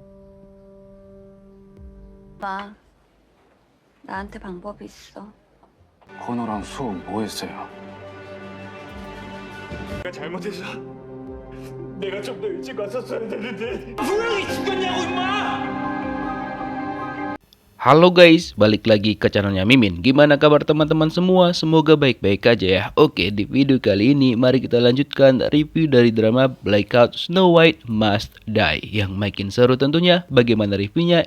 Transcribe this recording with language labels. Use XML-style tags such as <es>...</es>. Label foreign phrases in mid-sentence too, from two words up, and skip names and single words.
<ko>봐. 나한테 방법이 있어. 건우랑 수호 뭐 했어요? 내가 잘못해서 내가 좀 더 일찍 왔었어야 되는데 분명히 죽였냐고 임마!</ko> <id>Halo guys, balik lagi ke channelnya Mimin. Gimana kabar teman-teman semua? Semoga baik-baik aja ya. Oke, di video kali ini mari kita lanjutkan review dari drama Blackout Snow White Must Die. Yang makin seru tentunya, bagaimana reviewnya?</id>